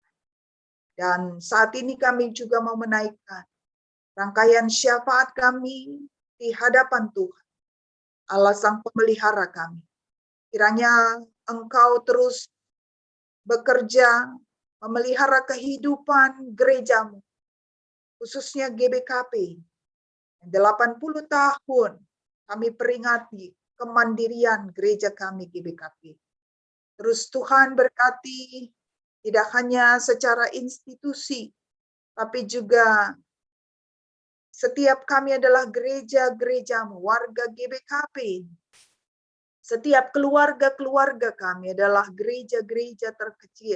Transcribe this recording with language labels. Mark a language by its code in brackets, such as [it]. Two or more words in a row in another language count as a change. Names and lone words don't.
[id] Dan saat ini kami juga mau menaikkan rangkaian syafaat kami di hadapan Tuhan, Allah Sang Pemelihara kami. Kiranya Engkau terus bekerja, memelihara kehidupan gereja-Mu, khususnya GBKP. 80 tahun kami peringati kemandirian gereja kami GBKP. Terus Tuhan berkati tidak hanya secara institusi, tapi juga setiap kami adalah gereja-gereja-Mu, warga GBKP. Setiap keluarga-keluarga kami adalah gereja-gereja terkecil.